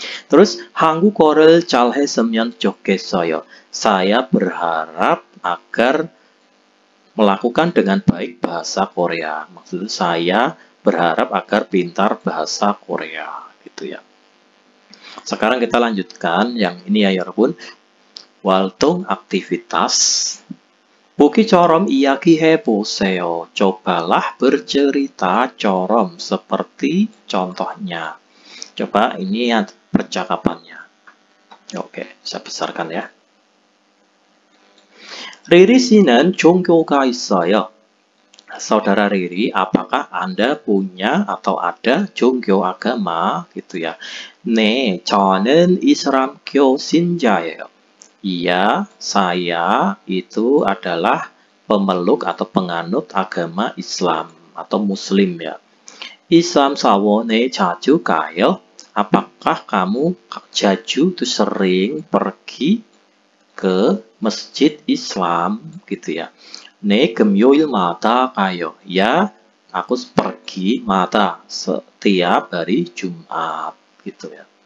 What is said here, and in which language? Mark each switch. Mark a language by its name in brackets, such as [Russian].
[Korean] Terus 한국어를 잘 했으면 좋겠어요. [Indonesian] Saya berharap agar melakukan dengan baik bahasa Korea. Maksudnya saya berharap agar pintar bahasa Korea gitu ya. Sekarang kita lanjutkan yang ini ya 여러분. 활동 aktivitas. [Korean] 보기처럼 이야기해보세요. [Indonesian] Cobalah bercerita corom seperti contohnya. Coba ini yang percakapannya. Oke, saya besarkan ya. [Korean] Riri 씨는 종교가 있어요. [Indonesian] Saudara Riri, apakah Anda punya atau ada 종교 agama gitu ya? [Korean] 네, 저는 이슬람교 신자예요. [Indonesian] Iya, saya itu adalah pemeluk atau penganut agama Islam atau Muslim ya. [Korean] Islam 사원에 자주 가요? [Indonesian] Apakah kamu jaju itu sering pergi ke masjid Islam gitu ya? [Korean] 네, 금요일마다 가요. [Indonesian] Ya, aku pergi mata setiap hari Jumat gitu ya.